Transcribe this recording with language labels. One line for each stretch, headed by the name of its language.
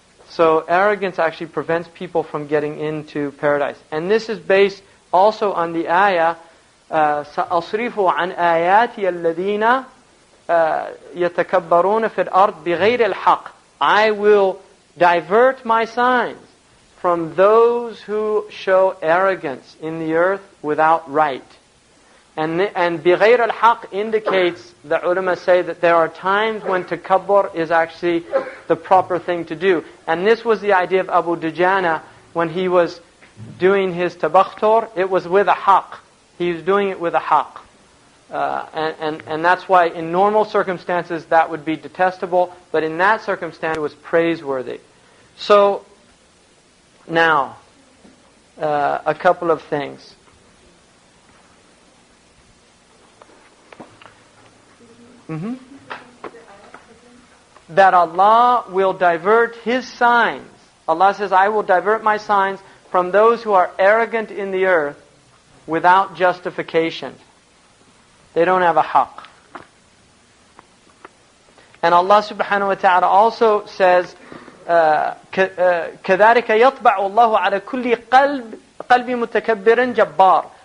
English: So arrogance actually prevents people from getting into paradise. And this is based also on the ayah,
Arabic: سَأَصْرِفُ عَنْ آيَاتِيَ الَّذِينَ يَتَكَبَّرُونَ فِي الْأَرْضِ بِغَيْرِ الْحَقِّ.
English: I will divert my signs from those who show arrogance in the earth without right. And
Arabic: بِغَيْرِ الْحَقِّ
English: indicates, the ulama say, that there are times when takabbur is actually the proper thing to do. And this was the idea of Abu Dujana when he was doing his tabakhtur. It was with a haqq. He was doing it with a haqq. And that's why in normal circumstances that would be detestable, but in that circumstance it was praiseworthy. So, now, a couple of things. That Allah will divert His signs. Allah says, I will divert my signs from those who are arrogant in the earth without justification. They don't have a haqq. And Allah subhanahu wa ta'ala also says,
Arabic: كَذَلِكَ يَطْبَعُ اللَّهُ عَلَى كُلِّ قَلْبِ مُتَكَبِّرٍ جَبَّارٍ.